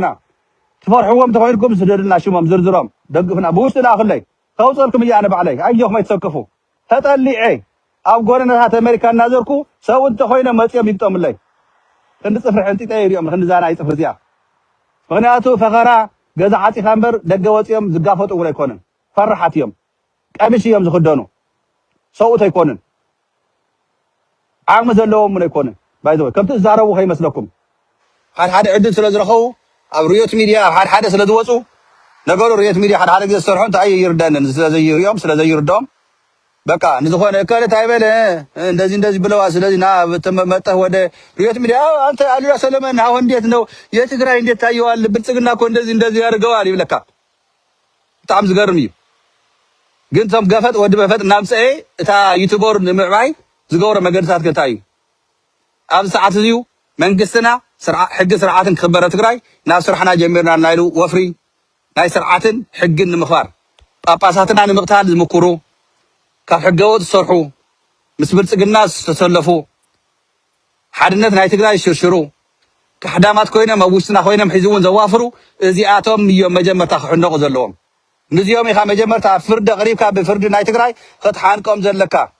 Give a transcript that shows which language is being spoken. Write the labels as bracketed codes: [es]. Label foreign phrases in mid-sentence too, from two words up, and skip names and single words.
[ti] ትፈርሕዎም ተኮይንኩም ስደድልና ሽሞም ዝርዝሮም ደግፍና ብውሽጢ ላክለይ ከውፀልኩም እያ ኣነ ባዕለይ ኣየኹም ኣይትሰክፉ ተጠሊዐ ኣብ ጎደናታት ኣሜሪካ እናዘርኩ ሰው እንተኮይኖም መፅኦም ይግጠሙለይ ክንዲ ፅፍሪ ሕንጢጠ ይርኦም ክንዲዛና ይፅፍሪ እዚኣ ምክንያቱ ፈኸራ ገዛ ዓፂኻ እምበር ደገ ወፂኦም ዝጋፈጡ እውን ኣይኮኑን ፈራሓት እዮም ቀሚሽ እዮም ዝክደኑ ሰውእት ኣይኮኑን ዓቕሚ ዘለዎም እውን ኣይኮኑን ባይዘወይ ከምቲ ዝዛረቡ ከይመስለኩም ሓደ ዕድል ስለ ዝረኸቡ ኣብ ርዮት ሚድያ ኣብ ሓደ ስለ ዝወፁ ነገሩ ርዮት ሚድያ ሓደ ግዜ ዝሰርሑ እንታይ ይርደአንን ስለዘይርዮም ስለዘይርድኦም በቃ ንዝኾነ ከለት [am] አይበለ እንደዚህ ብለዋ ስለዚህ ና መጣህ ወደ ሪዮት ሚዲያ አንተ አሉላ ሰለሞን አሁን እንዴት ነው የትግራይ እንዴት ታየዋል ብልጽግና እኮ እንደዚህ [ti] ያርገዋል ይብለካ በጣም ዝገርም እዩ ግን ቶም ገፈጥ ወዲ በፈጥ ናምፀኤ እታ ዩቲዩበር ንምዕባይ ዝገብሮ መገድታት ከታይ ኣብ ሰዓት እዚዩ መንግስትና ሕጊ ስርዓትን ክኽበረ ትግራይ ናብ ስራሕና ጀሚርና ናይሉ ወፍሪ ናይ ስርዓትን ሕግን ንምኽባር ጳጳሳትና ንምቕታል ዝምክሩ ካብ ሕገወጥ ዝሰርሑ ምስ ብልጽግና ዝተሰለፉ ሓድነት ናይ ትግራይ ሽርሽሩ ካሕዳማት ኮይኖም ኣብ ውሽጥና ኮይኖም ሒዙ እውን ዘዋፍሩ እዚኣቶም እዮም መጀመርታ ክሕነቑ ዘለዎም ንዚኦም ኢኻ መጀመርታ ፍርዲ ቀሪብካ ብፍርዲ ናይ ትግራይ ክትሓንቆም ዘለካ